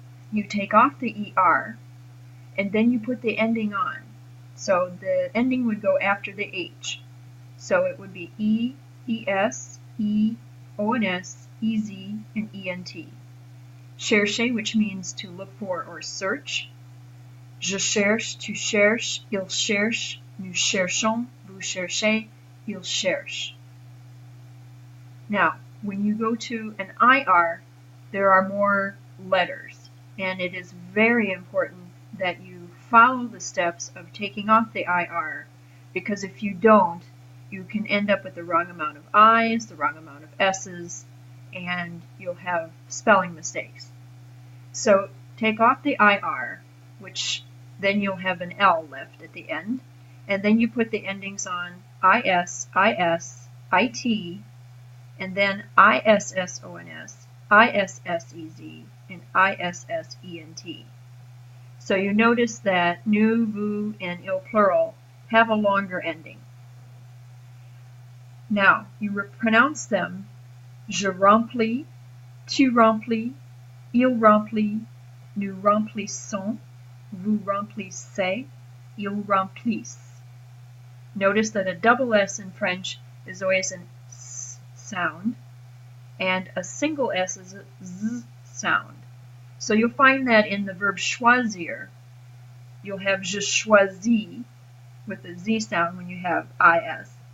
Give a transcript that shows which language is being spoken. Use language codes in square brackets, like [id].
[en] You take off the ER, and then you put the ending on. So the ending would go after the H. So it would be E, ES, E, ONS, EZ, and ENT. Chercher, which means to look for or search. [fr] Je cherche, tu cherches, il cherche, nous cherchons, vous cherchez, il cherche. [en] Now, when you go to an IR, there are more letters, and it is very important that you follow the steps of taking off the IR, because if you don't, you can end up with the wrong amount of I's, the wrong amount of S's, and you'll have spelling mistakes. So take off the IR, which then you'll have an L left at the end, and then you put the endings on IS, IS, IT, and then ISSONS, ISSEZ, and ISSENT. So you notice that nous, vous, and il plural have a longer ending. Now, you pronounce them [fr] je remplis, tu remplis, il remplit, nous remplissons, vous remplissez, ils remplissent. [en] Notice that a double S in French is always an S sound, and a single S is a Z sound. So you'll find that in the verb choisir, you'll have [fr] je choisis [en] with the Z sound when you have IS.